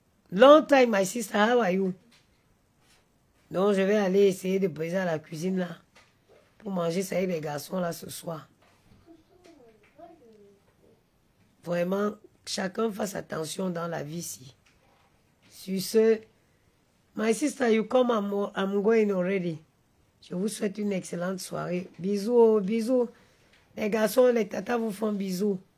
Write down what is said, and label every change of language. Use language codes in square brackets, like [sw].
[en] Long time, my sister, how are you? [fr] Donc, je vais aller essayer de briser à la cuisine là. Pour manger ça avec les garçons là ce soir. Vraiment, chacun fasse attention dans la vie ici. Sur ce, [en] my sister, you come, I'm going already. [fr] Je vous souhaite une excellente soirée. Bisous, bisous. Les garçons, les tatas vous font bisous.